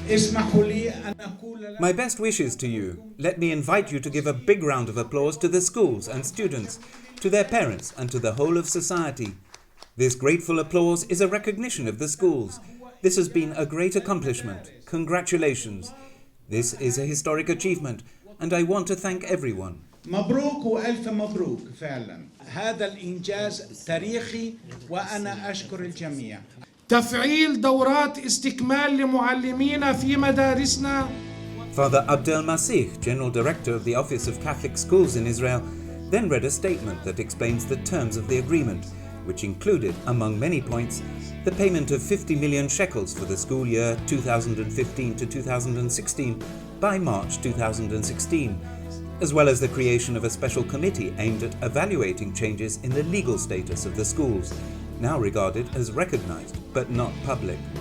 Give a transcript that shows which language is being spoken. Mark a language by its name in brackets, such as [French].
[English] My best wishes to you. Let me invite you to give a big round of applause to the schools and students, to their parents and to the whole of society. This grateful applause is a recognition of the schools. This has been a great accomplishment. Congratulations. This is a historic achievement, and I want to thank everyone. [Arabic] مبروك وألف مبروك فعلا. هذا الإنجاز تاريخي وأنا أشكر الجميع. تفعيل دورات استكمال لمعلمين في مدارسنا. [English] Father Abdel Masih, General Director of the Office of Catholic Schools in Israel, then read a statement that explains the terms of the agreement, which included, among many points, the payment of 50 million shekels for the school year 2015 to 2016 by March 2016, as well as the creation of a special committee aimed at evaluating changes in the legal status of the schools, now regarded as recognized but not public.